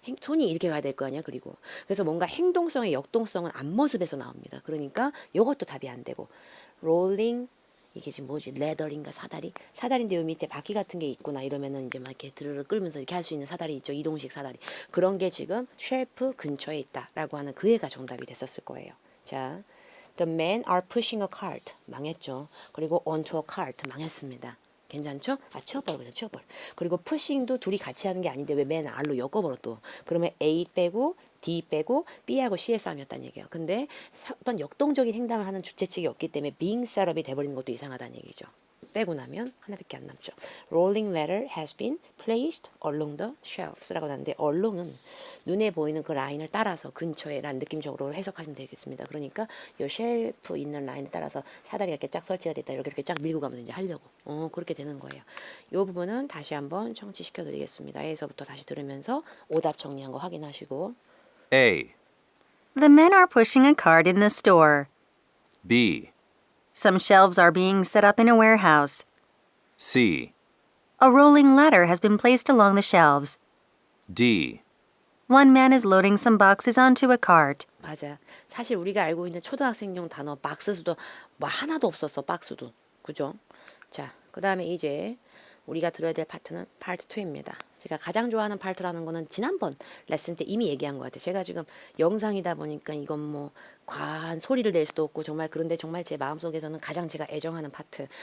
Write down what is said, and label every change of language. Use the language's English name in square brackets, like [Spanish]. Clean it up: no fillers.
[Korean] 손이 이렇게 가야 될 거 아니야. 그리고 그래서 뭔가 행동성의 역동성은 앞모습에서 나옵니다. 그러니까 이것도 답이 안 되고 롤링 이게 지금 뭐지? 레더링가 사다리? 사다리인데 요 밑에 바퀴 같은 게 있구나 이러면은 이제 막 이렇게 드르르 끌면서 이렇게 할 수 있는 사다리 있죠. 이동식 사다리. 그런 게 지금 쉘프 근처에 있다라고 하는 그 애가 정답이 됐었을 거예요. 자. [English] The men are pushing a cart. [Korean] 망했죠. 그리고 [English] onto a cart. [Korean] 망했습니다. 괜찮죠? 치워버려 그냥 치워버려. 그리고 pushing도 둘이 같이 하는 게 아닌데 왜 맨 R로 엮어버려 또. 그러면 A 빼고 D 빼고 B하고 C의 싸움이었다는 얘기예요. 근데 어떤 역동적인 행동을 하는 주체 측이 없기 때문에 [English] being set up [Korean] 이 돼버리는 것도 이상하다는 얘기죠. 빼고 나면 하나밖에 안 남죠. [English] Rolling ladder has been placed along the shelves [Korean] 라고 하는데 along은 눈에 보이는 그 라인을 따라서 근처에라는 느낌적으로 해석하시면 되겠습니다. 그러니까 이 쉘프 있는 라인을 따라서 사다리가 이렇게 쫙 설치가 됐다. 이렇게 쫙 밀고 가면 이제 하려고. 그렇게 되는 거예요. 이 부분은 다시 한번 청취시켜 드리겠습니다. A에서부터 다시 들으면서 오답 정리한 거 확인하시고. [English] A. The men are pushing a cart in the store. B. Some shelves are being set up in a warehouse. C. A rolling ladder has been placed along the shelves. D. One man is loading some boxes onto a cart. [Korean] 맞아. 사실 우리가 알고 있는 초등학생용 단어 박스수도 뭐 하나도 없었어. 박스도. 그죠? 자, 그 다음에 이제 우리가 들어야 될 파트는 파트 2입니다. 제가 가장 좋아하는 파트라는 거는 지난번 레슨 때 이미 얘기한 것 같아요. 제가 지금 영상이다 보니까 이건 뭐 과한 소리를 낼 수도 없고 정말 그런데 정말 제 마음속에서는 가장 제가 애정하는 파트.